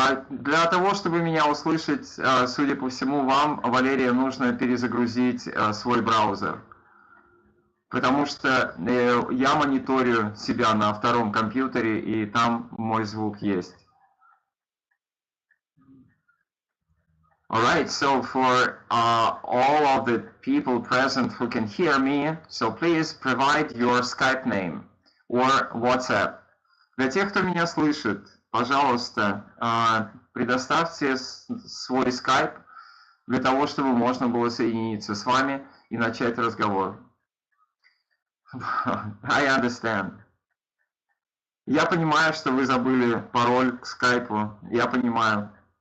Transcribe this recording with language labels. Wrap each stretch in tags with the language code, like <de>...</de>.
<ru>Для того, чтобы меня услышать, судя по всему, вам, Валерия, нужно перезагрузить свой браузер. Потому что я мониторю себя на втором компьютере, и там мой звук есть.</ru> <en>Alright, so for all of the people present who can hear me, so please provide your Skype name or WhatsApp.</en> <ru>Для тех, кто меня слышит, пожалуйста, предоставьте свой Skype для того, чтобы можно было соединиться с вами и начать разговор.</ru> <en>I understand.</en> <ru>Я понимаю, что вы забыли пароль к скайпу. Я понимаю.</ru>